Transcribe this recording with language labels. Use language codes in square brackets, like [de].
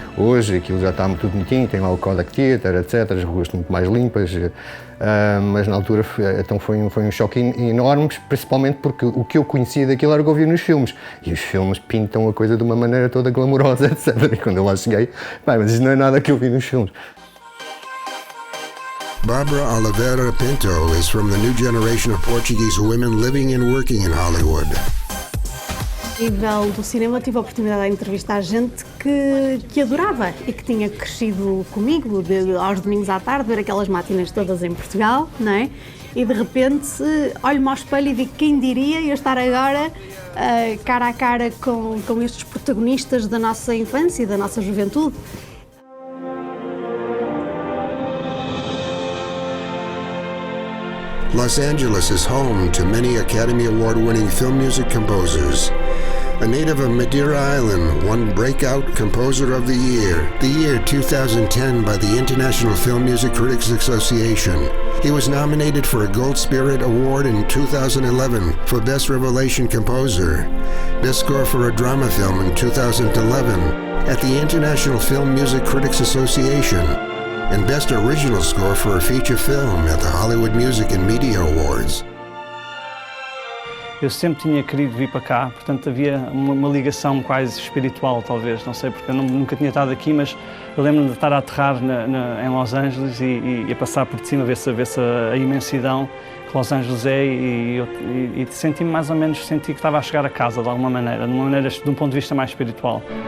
[pt] Hoje aquilo já está tudo bonitinho, tem lá o Kodak Theater, etc, as ruas muito mais limpas, mas na altura então foi um choque enorme, principalmente porque o que eu conhecia daquilo era o que eu via nos filmes, e os filmes pintam a coisa de uma maneira toda glamourosa, etc, e quando eu lá cheguei, mas isso não é nada que eu vi nos filmes. [en] Barbara Oliveira Pinto is from the new generation of Portuguese women living and working in Hollywood. [pt] A nível do cinema, tive a oportunidade de entrevistar gente que adorava e que tinha crescido comigo aos domingos à tarde, ver aquelas máquinas todas em Portugal, não é? E de repente olho-me ao espelho e digo, quem diria eu estar agora cara a cara com estes protagonistas da nossa infância e da nossa juventude. [en] Los Angeles is home to many Academy Award-winning film music composers. A native of Madeira Island, won Breakout Composer of the year 2010 by the International Film Music Critics Association. He was nominated for a Gold Spirit Award in 2011 for Best Revelation Composer, Best Score for a Drama Film in 2011 at the International Film Music Critics Association, and Best Original Score for a Feature Film at the Hollywood Music and Media Awards. [pt] Eu sempre tinha querido vir para cá, portanto havia uma ligação quase espiritual, talvez, não sei, porque eu nunca tinha estado aqui, mas eu lembro-me de estar a aterrar em Los Angeles e a passar por cima, ver-se a imensidão que Los Angeles é e senti-me mais ou menos, senti que estava a chegar a casa de alguma maneira, de um ponto de vista mais espiritual.